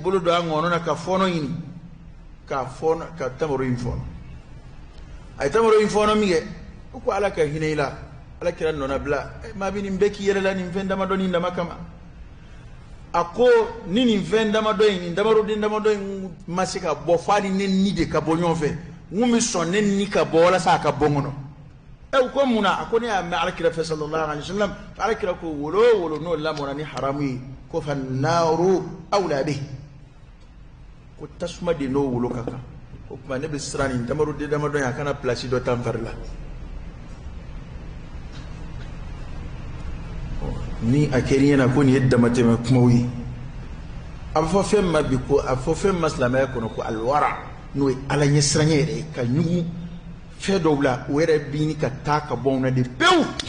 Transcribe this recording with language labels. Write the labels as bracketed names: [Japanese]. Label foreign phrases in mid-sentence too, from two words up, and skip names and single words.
[Bambara] bolo don a ŋɔnɔ na ka fɔnɔ ɲini ka tamaro in fɔnɔ a ye tamaro in fɔnɔ min kɛ ko ala ka hinɛ i la ala kira nɔna bila maa bɛ nin bɛɛ k'i yɛrɛ la nin fɛn damadɔ nin dama kama a ko ni nin fɛn damadɔ in nin damaroden damadɔ in ma se ka bɔ f'a ni ne ni de ka bɔ ɲɔgɔn fɛ n kun bɛ sɔn ne ni ka bɔ walasa a ka bɔ n kɔnɔ u ko mun na a ko ne y'a mɛn alakira fɛ [Arabic] صلى الله عليه وسلم [Bambara] alakira ko wolo o wolo n'o lamɔna ni haramu ye ko [Arabic] فالنار أولى به [Bambara] ko tasuma de n'o wolo ka kan o tuma ne bɛ siran nin damaroden damadɔ in a kana place dɔ ta n fari la ni a kɛra ɲɛna ko nin ye damatɛmɛ kumaw ye a bɛ fɔ fɛn ma bi ko a bɛ fɔ fɛn ma silamɛya kɔnɔ ko alwara n'o ye ala ɲɛsiranɲɛ yɛrɛ ye ka ɲugu fɛn dɔw la o yɛrɛ bi ɲini ka taa ka bɔ na de pewu